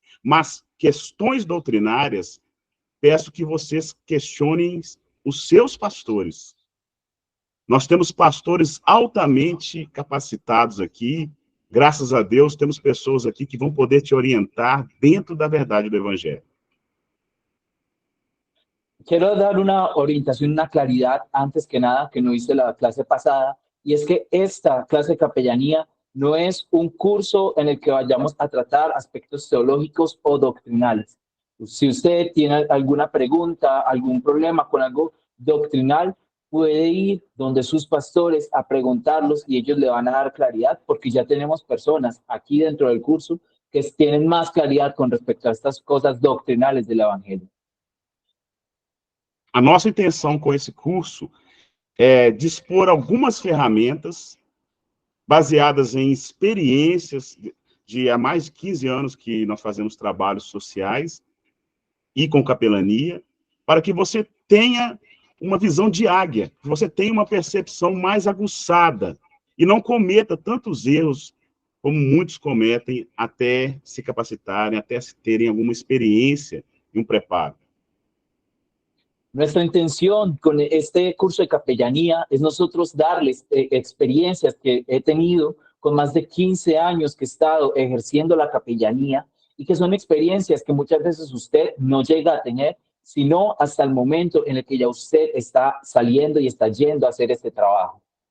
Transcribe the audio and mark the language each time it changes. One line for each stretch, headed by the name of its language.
Portuguese: Mas questões doutrinárias, peço que vocês questionem os seus pastores. Nós temos pastores altamente capacitados aqui, graças a Deus, temos pessoas aqui que vão poder te orientar dentro da verdade do Evangelho.
Spanish: Quiero dar una orientación, una claridad antes que nada que no hice la clase pasada, y es que esta clase de capellanía no es un curso en el que vayamos a tratar aspectos teológicos o doctrinales. Si usted tiene alguna pregunta, algún problema con algo doctrinal, puede ir donde sus pastores a preguntarlos y ellos le van a dar claridad, porque ya tenemos personas aquí dentro del curso que tienen más claridad con respecto a estas cosas doctrinales del Evangelio.
Portuguese: A nossa intenção com esse curso é dispor algumas ferramentas baseadas em experiências de há mais de 15 anos que nós fazemos trabalhos sociais e com capelania, para que você tenha uma visão de águia, que você tenha uma percepção mais aguçada e não cometa tantos erros como muitos cometem até se capacitarem, até terem alguma experiência e um preparo.
Spanish: Nuestra intención con este curso de capellanía es nosotros darles experiencias que he tenido con más de 15 años que he estado ejerciendo la capellanía y que son experiencias que muchas veces usted no llega a tener, sino hasta el momento en el que ya usted está saliendo y está yendo a hacer este trabajo.